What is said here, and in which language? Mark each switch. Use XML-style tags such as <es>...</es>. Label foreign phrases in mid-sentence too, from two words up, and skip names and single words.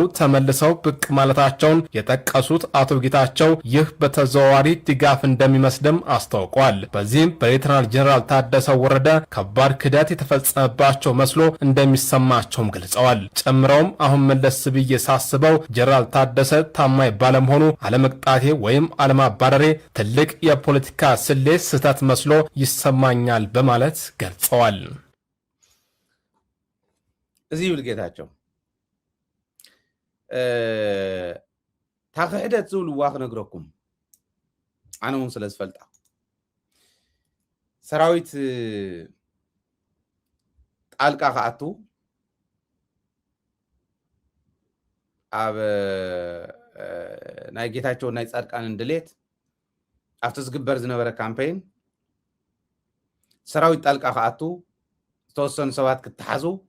<am>ተመልሰው ብቅ ማለታቸውን የጠቀሱት አቶ ጌታቸው ይህ በተዘዋዋሪ ድጋፍ እንደሚመስልም አስታውቋል። በዚህም በሌተናል ጀነራል ታደሰ ወረደ ከባድ ክህደት የተፈጸመባቸው መስሎ እንደሚሰማቸውም ገልጸዋል። ጨምረውም አሁን መለስ ብዬ ሳስበው ጀነራል ታደሰ ታማኝ ባለመሆኑ አለመቅጣቴ ወይም አለማባረሬ ትልቅ የፖለቲካ ስሌት ስህተት መስሎ ይሰማኛል በማለት ገልጸዋል።</am> <ti>እዚህ ይብል ጌታቸው ታክሕደት ዝብልዋ ክነግረኩም አነ እውን ስለ ዝፈልጣ ሰራዊት ጣልቃ ከኣቱ ኣብ ናይ ጌታቸው ናይ ጻድቃንን ድሌት ኣብቲ ዝግበር ዝነበረ ካምፔን ሰራዊት ጣልቃ ከኣቱ ዝተወሰኑ ሰባት ክትሓዙ</ti>